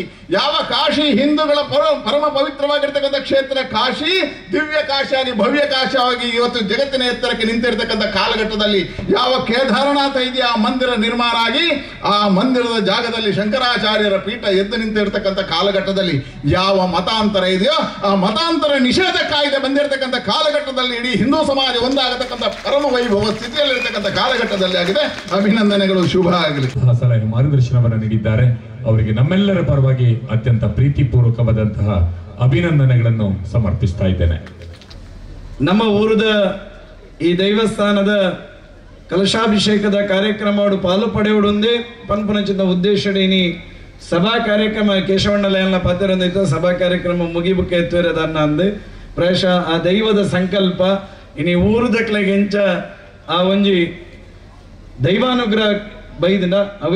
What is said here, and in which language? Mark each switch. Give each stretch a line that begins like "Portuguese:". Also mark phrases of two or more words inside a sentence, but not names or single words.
Kannada: ಯಾವ ಕಾಶಿ ಹಿಂದೂಗಳ ಪರಮ ಪವಿತ್ರವಾಗಿರ್ತಕ್ಕಂಥ ಕ್ಷೇತ್ರ ಕಾಶಿ ದಿವ್ಯ ಕಾಶಿಯಾಗಿ ಭವ್ಯ ಕಾಶಿಯಾಗಿ ಇವತ್ತು ಜಗತ್ತಿನ ಎತ್ತರಕ್ಕೆ ನಿಂತಿರ್ತಕ್ಕಂಥ ಕಾಲಘಟ್ಟದಲ್ಲಿ, ಯಾವ ಕೇದಾರನಾಥ ಇದೆಯಾ ಆ ಮಂದಿರ ನಿರ್ಮಾಣ ಆಗಿ ಆ ಮಂದಿರದ ಜಾಗದಲ್ಲಿ ಶಂಕರಾಚಾರ್ಯರ ಪೀಠ ಎದ್ದು ನಿಂತಿರ್ತಕ್ಕಂಥ ಕಾಲಘಟ್ಟದಲ್ಲಿ, ಯಾವ ಮತಾಂತರ ಇದೆಯೋ ಆ ಮತಾಂತರ ನಿಷೇಧ ಕಾಯ್ದೆ ಬಂದಿರತಕ್ಕಂಥ ಕಾಲಘಟ್ಟದಲ್ಲಿ ಇಡೀ ಹಿಂದೂ ಸಮಾಜ ಒಂದಾಗತಕ್ಕಂಥ ಪರಮ ವೈಭವ ಸ್ಥಿತಿಯಲ್ಲಿರ್ತಕ್ಕಂಥ ಕಾಲಘಟ್ಟದಲ್ಲಿ ಆಗಿದೆ. ಅಭಿನಂದನೆಗಳು, ಶುಭ ಆಗಲಿ. ಸಲಹೆ ಮಾರ್ಗದರ್ಶನವನ್ನು ನೀಡಿದ್ದಾರೆ. ಅವರಿಗೆ ನಮ್ಮೆಲ್ಲರ ಪರವಾಗಿ ಅತ್ಯಂತ ಪ್ರೀತಿಪೂರ್ವಕವಾದಂತಹ ಅಭಿನಂದನೆಗಳನ್ನು ಸಮರ್ಪಿಸ್ತಾ ಇದ್ದೇನೆ.
Tulu: ನಮ್ಮ ಊರದ ಈ ದೈವಸ್ಥಾನದ ಕಲಶಾಭಿಷೇಕದ ಕಾರ್ಯಕ್ರಮ ಪಾಲು ಪಡೆಯುವುದೊಂದೇ ಪನ್ಪುನಚಿನ ಉದ್ದೇಶಡೇನಿ ಸಭಾ ಕಾರ್ಯಕ್ರಮ ಕೇಶವಣ್ಣಲೆಲ್ಲ ಪಾತ್ರರಂದಿತ್ತು. ಸಭಾ ಕಾರ್ಯಕ್ರಮ ಮುಗಿಬುಕ್ಕೆ ಎತ್ತುವರೆದನ್ನ ಅಂದು ಪ್ರಾಯಶಃ ಆ ದೈವದ ಸಂಕಲ್ಪ ಇನಿ ಊರುದಕ್ಲೆಗೆಂಚ ಆ ಒಂಜಿ ದೈವಾನುಗ್ರಹ ಬೈದಿನ ಅವೇ